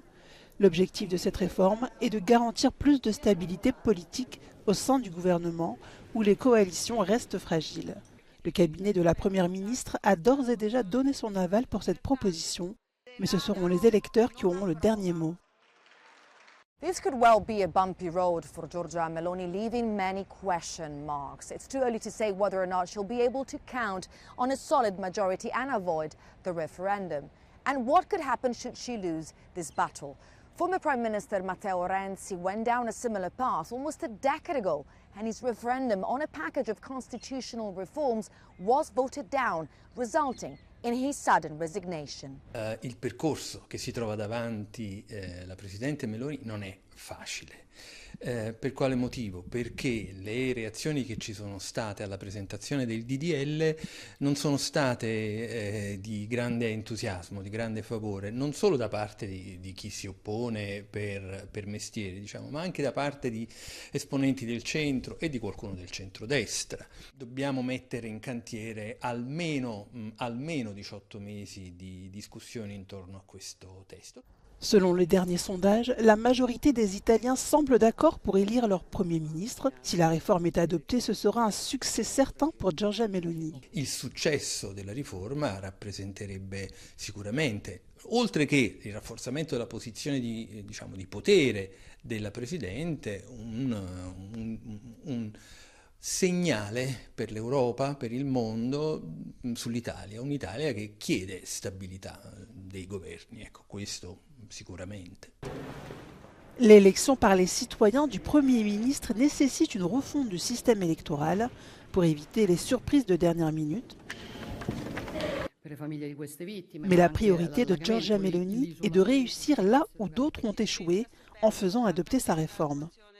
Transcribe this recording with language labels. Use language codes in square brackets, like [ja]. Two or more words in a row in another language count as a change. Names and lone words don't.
[fr] L'objectif de cette réforme est de garantir plus de stabilité politique au sein du gouvernement où les coalitions restent fragiles. Le cabinet de la Première ministre a d'ores et déjà donné son aval pour cette proposition, mais ce seront les électeurs qui auront le dernier mot. [en] This could well be a bumpy road for Giorgia Meloni, leaving many question marks. It's too early to say whether or not she'll be able to count on a solid majority and avoid the referendum. And what could happen should she lose this battle? Former Prime Minister Matteo Renzi went down a similar path almost a decade ago, and his referendum on a package of constitutional reforms was voted down, resulting in his sudden resignation. [it] Il percorso che si trova davanti la Presidente Meloni non è facile. Per quale motivo? Perché le reazioni che ci sono state alla presentazione del DDL non sono state di grande entusiasmo, di grande favore, non solo da parte di chi si oppone per mestiere, diciamo, ma anche da parte di esponenti del centro e di qualcuno del centrodestra. Dobbiamo mettere in cantiere almeno 18 mesi di discussioni intorno a questo testo. [fr] Selon les derniers sondages, la majorité des Italiens semble d'accord pour élire leur Premier ministre. Si la réforme est adoptée, ce sera un succès certain pour Giorgia Meloni. [it] Il successo della riforma rappresenterebbe sicuramente, oltre che il rafforzamento della posizione di potere della Presidente, un segnale per l'Europa, per il mondo, sull'Italia, un'Italia che chiede stabilità dei governi, ecco, questo sicuramente. [fr] L'élection par les citoyens du Premier ministre nécessite une refonte du système électoral pour éviter les surprises de dernière minute. Mais la priorité de Giorgia Meloni est de réussir là où d'autres ont échoué en faisant adopter sa réforme.